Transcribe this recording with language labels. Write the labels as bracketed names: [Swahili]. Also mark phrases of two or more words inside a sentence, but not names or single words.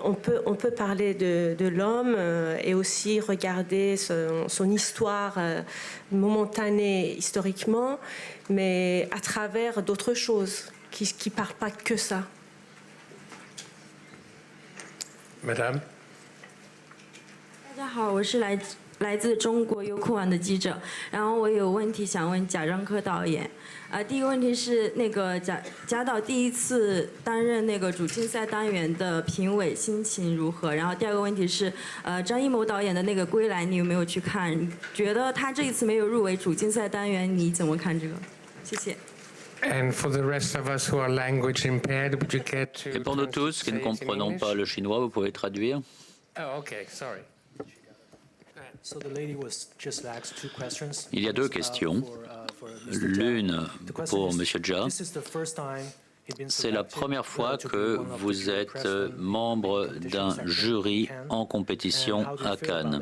[French] On peut parler de l'homme et aussi regarder son histoire momentanée historiquement, mais à travers d'autres choses qui ne parlent pas que ça. Madame. [Chinese] 大家好，我是来自中国优酷网的记者，然后我有问题想问贾樟柯导演。第一个问题是那个贾导第一次担任那个主竞赛单元的评委，心情如何？然后第二个问题是，张艺谋导演的那个《归来》，你有没有去看？觉得他这一次没有入围主竞赛单元，你怎么看这个？谢谢。 [English] And for the rest of us who are language impaired, would you care to... [French] Et pour nous tous qui ne comprenons pas le chinois, vous pouvez traduire? [English] Oh, okay, sorry. [French] Il y a deux questions. L'une pour M. Jha. C'est la première fois que vous êtes membre d'un jury en compétition à Cannes.